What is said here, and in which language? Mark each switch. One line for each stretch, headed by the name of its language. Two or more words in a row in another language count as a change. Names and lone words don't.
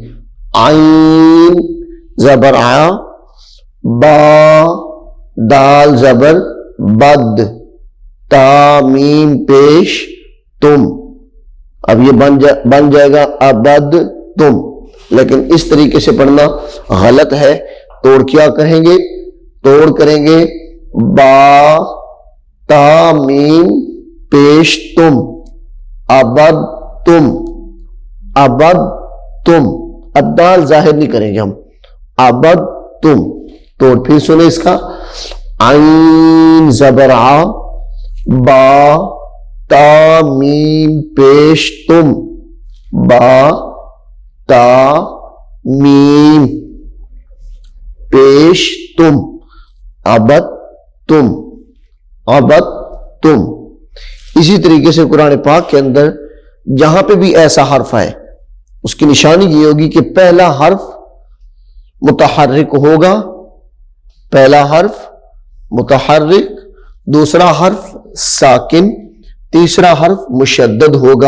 Urdu: عین زبر آ، با دال زبر بد، تا میم پیش تم، اب یہ بن جائے گا ابد تم۔ لیکن اس طریقے سے پڑھنا غلط ہے، توڑ کیا کہیں گے؟ توڑ کریں گے با تا میم پیش تم، ابد تم، ابد تم، اب دال ظاہر نہیں کریں گے ہم، ابد تم۔ توڑ پھر سنیں اس کا، عین زبر آ، با تا میم پیش تم، با تا میم پیش تم، ابد تم، ابد تم۔ اسی طریقے سے قرآن پاک کے اندر جہاں پہ بھی ایسا حرف ہے اس کی نشانی یہ ہوگی کہ پہلا حرف متحرک ہوگا، پہلا حرف متحرک، دوسرا حرف ساکن، تیسرا حرف مشدد ہوگا۔